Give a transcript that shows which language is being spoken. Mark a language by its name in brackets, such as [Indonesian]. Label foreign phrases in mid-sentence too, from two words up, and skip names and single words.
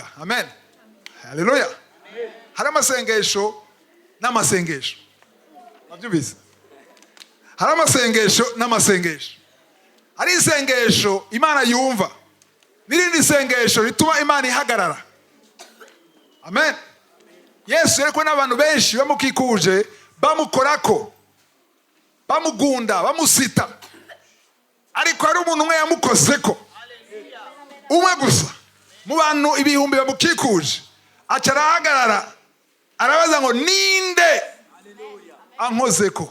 [Rundi] Amen. Haleluya. Hari amasengesho n'amasengesho. Nabyumvise. Hari amasengesho n'amasengesho. Hari isengesho Imana yumva, n'irindi sengesho rituma Imana ihagarara. Amen. Yesu yariko n'abantu benshi bamukikuje, bamukorako, bamugunda, bamusita, ariko hari umuntu umwe yamukozeko, umwe gusa mu bantu ibihumbi bamukikuje. Aca arahagarara arabaza ngo ninde ankozeko.